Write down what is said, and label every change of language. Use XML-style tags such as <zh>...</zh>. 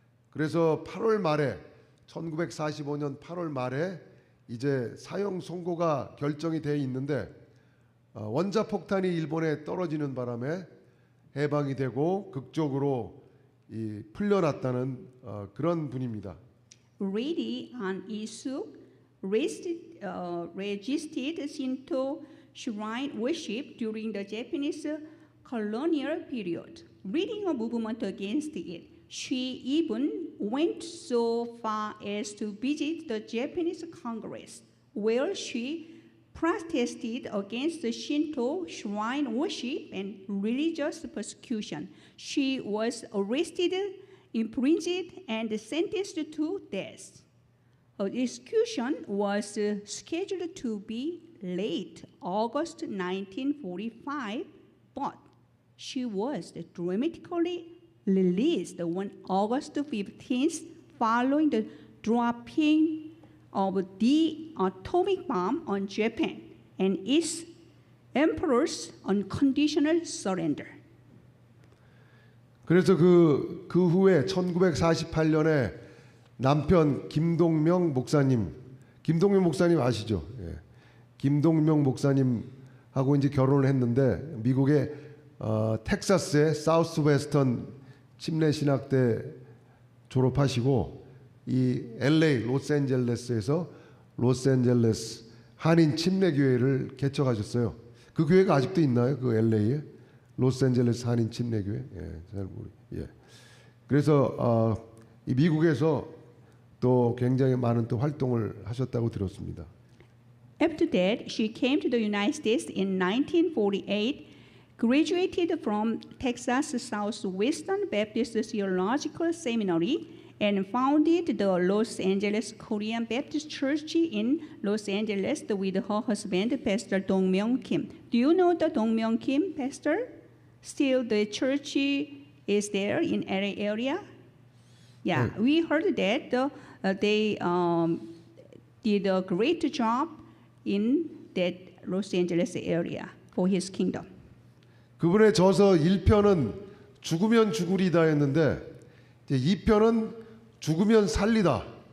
<ko>그래서 8월 말에 1945년 8월 말에 이제 사형 선고가 결정이 돼 있는데 원자폭탄이 일본에 떨어지는 바람에 해방이 되고 극적으로 풀려났다는 그런 분입니다.</ko> <en>Ready on Isu resisted Shinto shrine worship during the Japanese colonial period, leading a movement against it. She even went so far as to visit the Japanese Congress, where she protested against the Shinto shrine worship and religious persecution. She was arrested, imprisoned, and sentenced to death. Her execution was scheduled to be late August 1945, but she was dramatically released on August 15th following the dropping of the atomic bomb on Japan and its emperor's unconditional surrender.</en> <ko>그래서 그 후에 1948년에 남편 김동명 목사님 아시죠? 예. 김동명 목사님하고 이제 결혼을 했는데 미국의 텍사스의 사우스 웨스턴 침례 신학대 졸업하시고 이 LA 로스앤젤레스에서 로스앤젤레스 한인 침례교회를 개척하셨어요. 그 교회가 아직도 있나요? 그 LA에 로스앤젤레스 한인 침례교회. 예. 그래서 이 미국에서 또 굉장히 많은 또 활동을 하셨다고 들었습니다.</ko> <en>After that, she came to the United States in 1948, graduated from Texas Southwestern Baptist Theological Seminary, and founded the Los Angeles Korean Baptist Church in Los Angeles with her husband, Pastor Dong Myung Kim. Do you know the Dong Myung Kim, Pastor? Still, the church is there in LA area. Yeah, we heard that they did a great job in that Los Angeles area for his kingdom.</en> <ko>그분의 저서 1편은 죽으면 죽으리다였는데 이제 2편은 죽으면 살리다.</ko>